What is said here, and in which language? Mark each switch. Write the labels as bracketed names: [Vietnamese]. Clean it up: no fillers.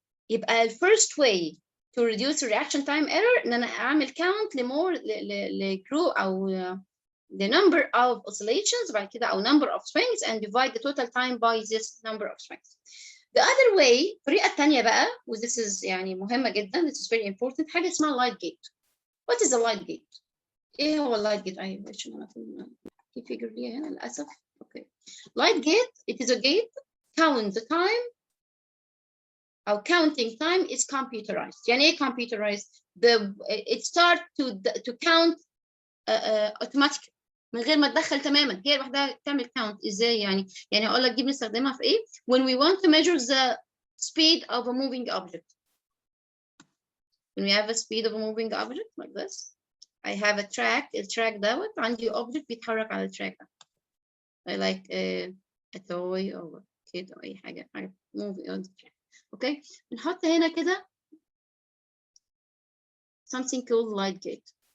[English] يبقى the first way to reduce reaction time error [Arabic] ان انا اعمل [English] count لجروب او the number of oscillations [Arabic] بعد كده او [English] number of swings and divide the total time by this number of swings. The other way [Arabic] الطريقة الثانية بقى و [English] this is [Arabic] يعني مهمة جدا [English] this is very important [Arabic] حاجة اسمها [English] light gate. What is a light gate؟ [Arabic] ايه هو light gate؟ ايوه عشان انا في figure ليها هنا للأسف. [English] Okay. Light gate it is a gate count the time Our counting time is computerized. [Arabic] يعني ايه computerized? [English] It starts to count automatically [Arabic] من غير ما تدخل تماما، هي لوحدها تعمل count. ازاي يعني؟ يعني اقول لك دي بنستخدمها في ايه؟ [English] When we want to measure the speed of a moving object. When we have a speed of a moving object like this, I have a track. [Arabic] التراك دوت عندي object بيتحرك على التراك ده. [English] I like a toy or a kid or [Arabic] اي حاجة [English] moving on the track. [Arabic] اوكي بنحط هنا كده [English] something called light gate.